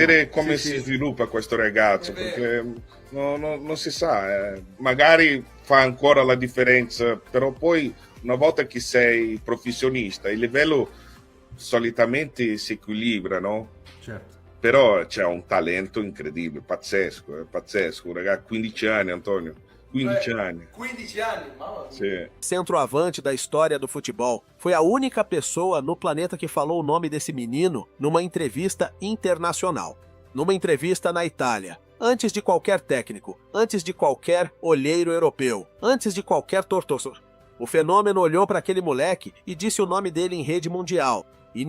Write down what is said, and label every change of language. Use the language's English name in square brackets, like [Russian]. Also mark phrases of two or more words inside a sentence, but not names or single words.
[Italian] vedere come si sviluppa questo ragazzo, perché non si sa, magari fa ancora la differenza, però poi una volta che sei professionista, il livello solitamente si equilibra, no? Certo. Però c'è un talento incredibile, pazzesco, un ragazzo, 15 anni, Antonio, 15 anni. 15 anni, mamma mia. Sì. [Portuguese] Centroavante da história do futebol, foi a única pessoa no planeta que falou o nome desse menino numa entrevista internacional. Numa entrevista na Itália. Antes de qualquer técnico, antes de qualquer olheiro europeu, antes de qualquer torcedor. O fenômeno olhou para aquele moleque e disse o nome dele em rede mundial.